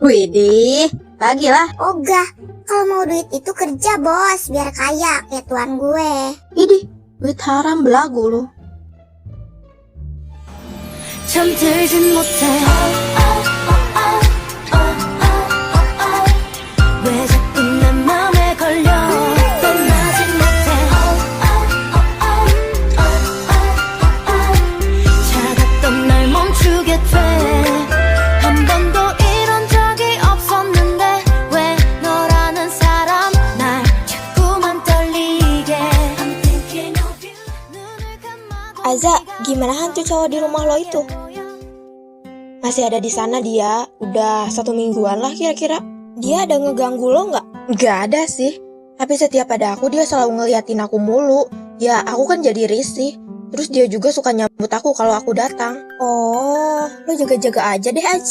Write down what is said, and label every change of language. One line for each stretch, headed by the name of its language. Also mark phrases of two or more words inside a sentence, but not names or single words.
Indonesian: Widih, bagilah. Ogah, kalau mau duit itu kerja bos, biar kaya kayak tuan gue. Idih, duit haram belagu lu.
Korean: 잠들진 못해 왜 자꾸 내 맘에 걸려 떠나진 못해 차갑던 날 멈추게 돼 한 번도 이런 적이 없었는데 왜 너라는 사람 날 자꾸만 떨리게
English: I'm thinking of you
Korean: 눈을 감아도
Indonesian: Aza, gimana hantu cowok di rumah lo itu? Masih ada di sana dia, udah 1 mingguan lah kira-kira. Dia ada ngeganggu lo nggak? Nggak ada sih, tapi setiap ada aku dia selalu ngeliatin aku mulu. Ya aku kan jadi risih. Terus dia juga suka nyambut aku kalau aku datang. Oh, lo jaga-jaga aja deh Aj.